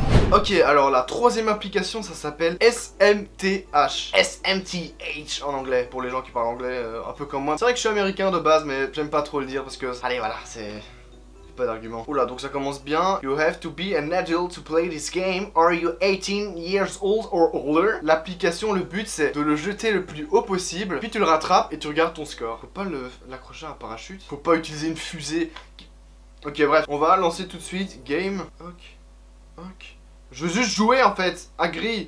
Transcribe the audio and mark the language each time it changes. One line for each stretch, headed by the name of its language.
French: Ok, alors la troisième application ça s'appelle SMTH. SMTH en anglais, pour les gens qui parlent anglais un peu comme moi. C'est vrai que je suis américain de base mais j'aime pas trop le dire parce que... Allez voilà, c'est... pas d'argument. Oula, donc ça commence bien.
English: You have to be an adult to play this game. Are you 18 years old or older?
French: L'application, le but c'est de le jeter le plus haut possible, puis tu le rattrapes et tu regardes ton score. Faut pas l'accrocher à un parachute. Faut pas utiliser une fusée. Ok, bref, on va lancer tout de suite. Game. Ok. Je veux juste jouer en fait. Agree.